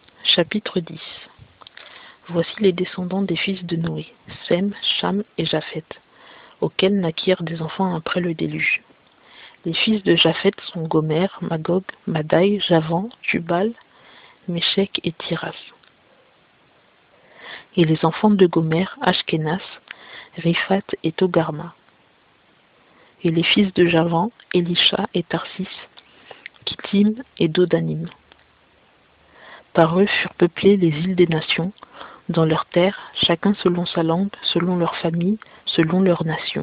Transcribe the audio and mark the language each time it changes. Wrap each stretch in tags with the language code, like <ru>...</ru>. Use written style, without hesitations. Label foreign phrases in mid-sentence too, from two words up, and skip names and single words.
<fr>Chapitre 10. Voici les descendants des fils de Noé, Sem, Cham et Japheth, auxquels naquirent des enfants après le déluge. Les fils de Japheth sont Gomer, Magog, Madai, Javan, Tubal, Méshec et Tiras. Et les enfants de Gomer, Ashkenaz, Riphat et Togarma. Et les fils de Javan, Elisha et Tarsis, Kittim et Dodanim. Par eux furent peuplées les îles des nations, dans leurs terres, chacun selon sa langue, selon leur famille, selon leur nation.</fr>